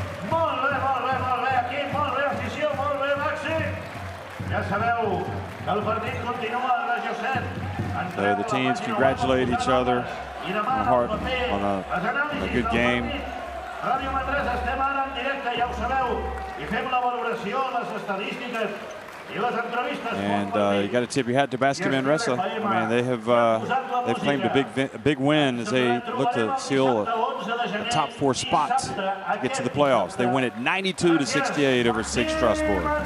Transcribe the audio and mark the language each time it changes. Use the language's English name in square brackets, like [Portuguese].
[Catalan] Molt bé, equip, molt bé, afició, molt bé, BAXI. Ja sabeu que el partit continua a la Josep. [English] So the teams congratulate each other on a good game. [Catalan] Ràdio Manresa, estem ara en directe, ja ho sabeu, i fem la valoració, les estadístiques. [English] And you got to tip your hat to BAXI Manresa. I mean, they've claimed a big win as they look to seal a top 4 spot to get to the playoffs. They win it 92-68 over SIG Strasbourg.